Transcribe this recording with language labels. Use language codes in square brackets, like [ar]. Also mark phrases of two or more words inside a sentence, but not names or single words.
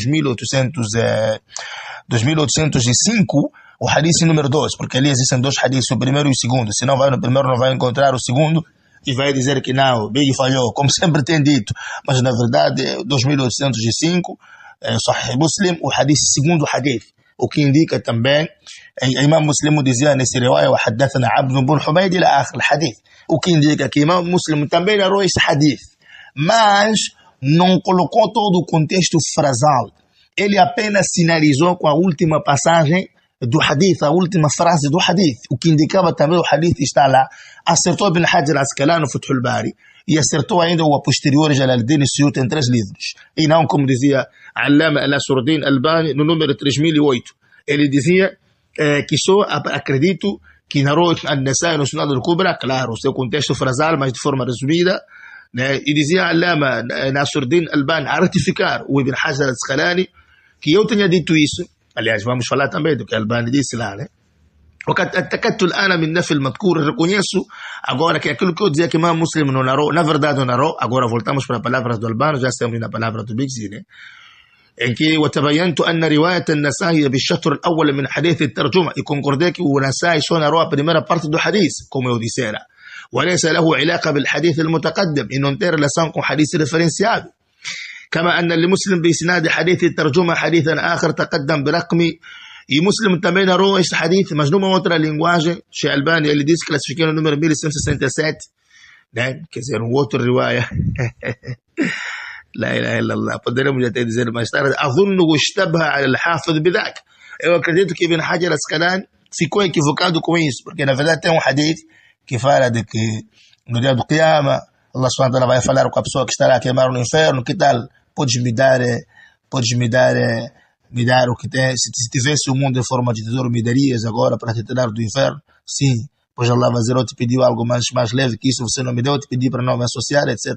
[pt] 2805, o hadith número 2, porque ali existem dois hadiths, o primeiro e o segundo, se não vai no primeiro não vai encontrar o segundo, e vai dizer que não, Big falhou, como sempre tem dito, mas na verdade 2805, Sahih Muslim, o hadith, segundo hadith, o que indica também, Imam Muslim dizia nesse riwaya, [ar] وحدثنا عبد بن حميد إلى آخر الحديث, [pt] o que indica que Imam Muslim também narrou esse hadith, mas não colocou todo o contexto frasal, ele apenas sinalizou com a última passagem do hadith, a última frase do hadith, o que indicava também o hadith está lá. Acertou Ibn Hajar Asqalani no Fath al-Bari e acertou ainda o posterior Jalaluddin Suyuti em 3 livros, e não como dizia Allama Nasruddin Albani no número 3008. Ele dizia que só acredito que narrou An-Nasa'i no Sunan al-Kubra, claro, o seu contexto frasal, mas de forma resumida, né? E dizia Allama Nasruddin Albani a ratificar o Ibn Hajar Asqalani que eu tenha dito isso. Aliás, vamos falar também do que Albani disse lá, né? [ar] وقد اتكدت الآن من نفي المذكور, [pt] reconheço agora que aquilo que eu dizia que Imam Muslim não narrou, na verdade não narrou. Agora voltamos para a palavra do Albani, já estamos na palavra do Bigzi, né? em que [ar] وتبينت أن رواية النسائي بالشطر الأول من حديث الترجمة, [pt] e concordei que o Nasai só narrou a primeira parte do hadith, como eu dissera, [ar] وليس له علاقة بالحديث المتقدم, [pt] e não tem relação com hadith referenciado. [ar] كما أن لمسلم بإسناد حديث الترجمة حديثا آخر تقدم برقم, [pt] e Muslim também narrou este hadith, mas numa outra linguagem. Sheikh Albani, ele disse, classificou no número 1167, né? Quer dizer, outro riwaya. [ar] لا إله إلا الله. [pt] Poderemos até dizer mais tarde, [ar] أظنه اشتبه على الحافظ بذاك. [pt] Eu acredito que Ibn Hajar Asqalani ficou equivocado com isso, porque na verdade tem um hadith que fala de que no dia do Qiyamah, [ar] الله سبحانه وتعالى [pt] vai falar com a pessoa que estará a queimar no inferno, que tal? Podes me dar o que tem, se tivesse o mundo em forma de tesouro, me darias agora para te tirar do inferno? Sim, pois Allah vai dizer, eu te pedi algo mais leve que isso, você não me deu, eu te pedi para não me associar, etc.